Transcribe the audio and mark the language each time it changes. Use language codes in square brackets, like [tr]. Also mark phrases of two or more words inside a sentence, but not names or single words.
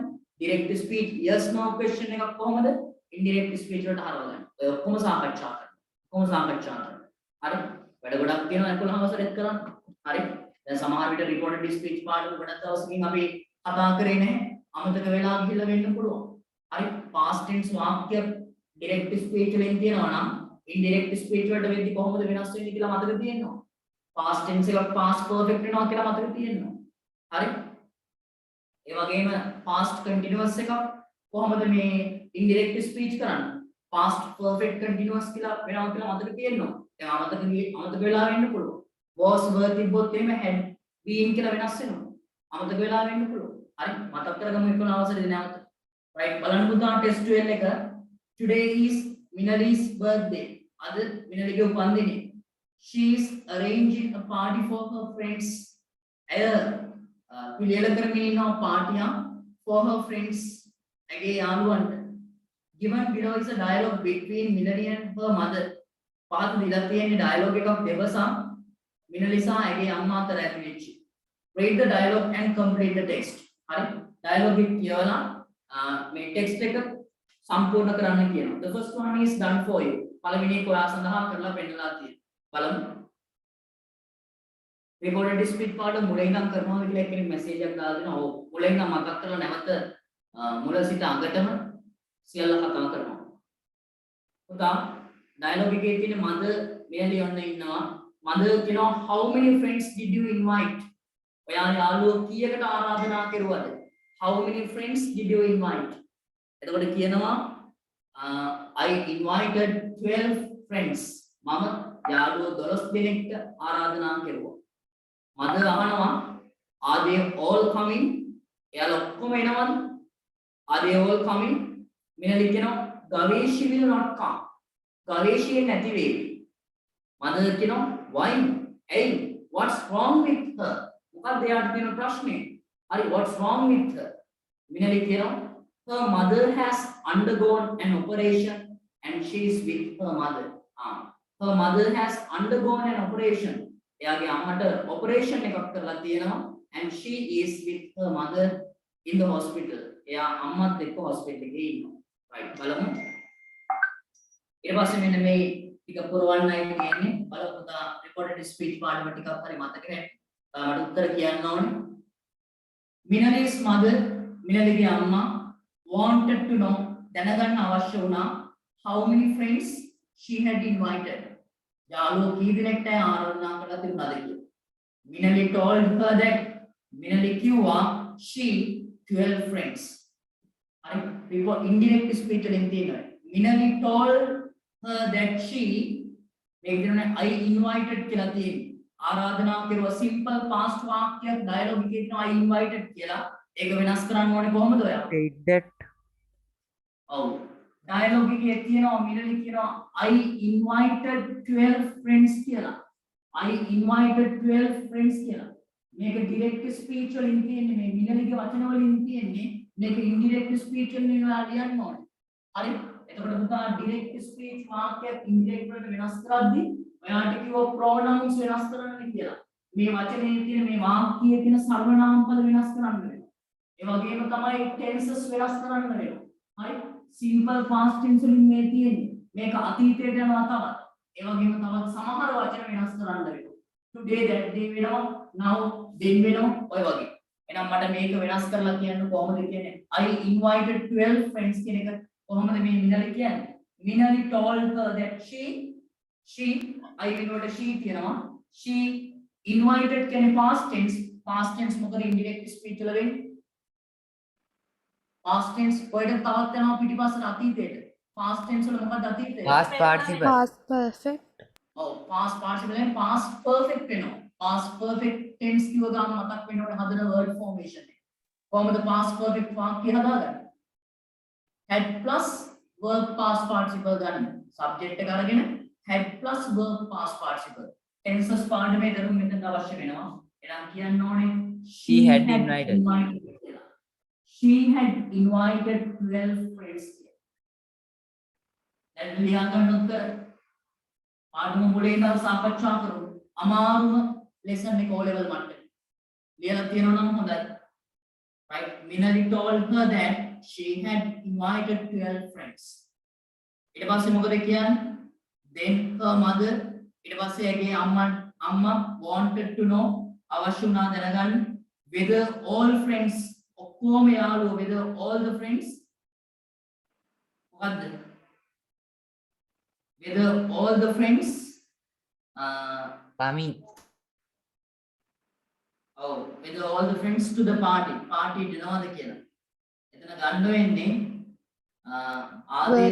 [en] direct speech yes no question [si] එකක් කොහොමද [en] indirect speech [si] වලට හරවගන්නේ? ඔය ඔක්කොම සාකච්ඡා කරනවා. හරි. වැඩ ගොඩක් තියෙනවා 11 වසරේත් කරන්න. හරි. දැන් සමහර විට [en] reported speech [si] පාඩම ගොඩක් දවසකින් අපි කතා කරේ නැහැ. අමතක වෙලා ගිහිල්ලා වෙන්න පුළුවන්. හරි [en] past tense [si] වාක්‍ය [en] direct speech [si] වලින් තියෙනවා නම් [en] indirect speech [si] වලට වෙද්දි කොහොමද වෙනස් වෙන්නේ කියලා මතක තියෙනවා. [en] past tense [si] එකක් [en] past perfect [si] වෙනවා කියලා මතක තියෙනවා. හරි. ඒ වගේම [en] past continuous [si] එකක් කොහොමද මේ [en] indirect speech [si] කරන්නේ? [en] past perfect continuous [si] කියලා වෙනවා කියලා මතක තියෙනවා. දැන් අමතක වෙලා වෙන්න පුළුවන්. [en] was were [si] තිබ්බොත් එහෙම [en] had been [si] කියලා වෙනස් වෙනවා. අමතක වෙලා වෙන්න පුළුවන්. හරි මතක් කරගමු 11 අවසරේදී නැවත right බලන්න පුතා ටෙස්ට් 12 එක [en] today is Minali's birthday [si] අද මිනලිගේ උපන්දිනය [en] she is arranging a party for her friends [si] අය පිළියෙල කරමින් ඉන්නවා පාටියක් [en] for her friends [si] ඇගේ යාළුවන්ට [en] given below is a dialogue between Minali and her mother [si] පහත දීලා තියෙන dialogue එකක් දෙවසක් මිනලි සහ ඇගේ අම්මා අතර ඇති වෙච්ච [en] read the dialogue and complete the text [si] හරි dialogue එක කියවලා මේ text එක සම්පූර්ණ කරන්න කියනවා. [en] The first one is done for you. [si] පළවෙනි එක ඔයා සඳහා කරලා පෙන්නලා තියෙනවා. බලමු. [en] recorded speech [si] පාඩම මුලින් ඉඳන් කරනවා කියලා කෙනෙක් මැසේජ් එකක් දාලා දෙනවා. ඔව් මුලින් ඉඳන් මතක් කරලා නැවත මුල සිට අගටම සියල්ල කතා කරනවා. පුතා dialogue එකේ තියෙන මද මෙයාලි ඔන්න ඉන්නවා. මද කියනවා [en] how many friends did you invite? [si] ඔයා යාළුවෝ කීයකට ආරාධනා කරුවද? [en] How many friends did you invite? [si] එතකොට කියනවා [en] I invited 12 friends. [si] මම යාළුවෝ 12 දෙනෙක්ට ආරාධනා කරුවා. මද අහනවා [en] are they all coming? [si] එයාලා ඔක්කොම එනවද? [en] Are they all coming? මිනලි කියනවා ගවේෂි will not come. [si] ගවේෂිය නැති වේවි. මද කියනවා why? [en] Hey, what's wrong with her? [si] මොකක්ද එයාට තියෙන ප්‍රශ්නේ? හරි [en] what's wrong with her? මිනලි කියනවා her mother has undergone an operation and she is with her mother. Her mother has undergone an operation. [si] එයාගේ අම්මට operation එකක් කරලා තියෙනවා [en] and she is with her mother in the hospital. [si] එයා අම්මත් එක්ක hospital එකේ ඉන්නවා. right බලමු. ඊට පස්සේ මෙන්න මේ ටික පුරවන්නයි කියන්නේ. බලමු තා [en] recorded speech [si] පාඩම ටිකක් හරි මතක නැහැ. මට උත්තර කියන්න ඕනේ. [en] Minali's mother [si] මිනලිගේ අම්මා [en] wanted to know [si] දැනගන්න අවශ්‍ය වුණා [en] how many friends she had invited. [si] යාළුවෝ කී දෙනෙක්ට ආරාධනා කළා තිබුණාද කියලා. [en] මිනලි told her that මිනලි කිව්වා she 12 friends. [si] හරි [en] report indirect speech [si] වලින් තියෙනවා. මිනලි told her that she මේක දෙන්නේ I invited කියලා තියෙන්නේ. ආරාධනා කරුවා [en] simple past [si] වාක්‍යයක් dialogue එකේ තියෙනවා [en] I invited [si] කියලා. ඒක වෙනස් කරන්න ඕනේ කොහොමද ඔයා? [en] Take that. [si] ඔව්. dialogue එකේ තියෙනවා මිනලි කියනවා [en] I invited 12 friends [si] කියලා. [en] I invited 12 friends [si] කියලා. මේක [en] direct speech [si] වලින් තියෙන්නේ මේ මිනලිගේ වචන වලින් තියෙන්නේ. මේක [en] indirect speech [si] වලින් වෙනවා ලියන්න ඕනේ. හරි? එතකොට පුතා [en] direct speech [si] වාක්‍යයක් indirect වලට වෙනස් කරද්දී ඔයාට කිව්ව pronouns වෙනස් කරන්න කියලා. මේ වචනේ තියෙන මේ වාක්‍යයේ තියෙන සර්වනාම පද වෙනස් කරන්න වෙනවා. ඒ වගේම තමයි tenses වෙනස් කරන්න වෙනවා. හරි? [en] simple past tense [si] වලින් මේ තියෙන්නේ. මේක අතීතයට යනවා තවත්. ඒ වගේම තවත් සමහර වචන වෙනස් කරන්න වෙනවා. [en] today that day වෙනවා now then වෙනවා [si] ඔය වගේ. එහෙනම් මට මේක වෙනස් කරලා කියන්න කොහොමද කියන්නේ? [en] I invited 12 friends [si] කියන එක කොහොමද මේ මිනලි කියන්නේ? [en] මිනලි told her that she I වෙනුවට she කියනවා. she invited කියන්නේ past tense මොකද indirect speech [si] වල වෙන්නේ? [en] past tense [si] ඔයකට තවත් යනවා පිටිපස්සට අතීතයට. [en] past tense [si] වල මොකක්ද අතීතය? [en] Past participle. Past perfect. ඔව් past participle and past perfect වෙනවා. past perfect tense [si] කිව්ව ගමන් මතක් වෙනකොට හදන [en] word formation එක. [si] කොහොමද [en] past perfect [si] වාක්‍ය හදාගන්නේ? [en] had plus verb past participle ගන්න. subject [si] එක අරගෙන [en] had plus verb past participle. [si] tenses පාඩමේ දරුවෝ මෙතන අවශ්‍ය වෙනවා. එහෙනම් කියන්න ඕනේ [en] She had invited. [si] කියලා. [en] She had invited 12 friends. [si] දැන් ලියා ගන්න උත්තර පාඩම මුලින් ඉඳලා සාකච්ඡා කරමු. අමාරුම lesson එක O level මට්ටමේ. ලියලා තියෙනවා නම් හොඳයි. [en] Right? Minali told her that she had invited 12 friends. [si] ඊට පස්සේ මොකද කියන්නේ? [en] Then her mother [si] ඊට පස්සේ ඇගේ අම්මා [en] wanted to know [si] අවශ්‍ය වුණා දැනගන්න [en] whether all friends [si] ඔක්කොම යාළුවෝ [en] whether all the friends මොකද්ද? whether all the friends Coming. whether all the friends to the party [si] දෙනවද කියලා. එතන ගන්න වෙන්නේ [en] are they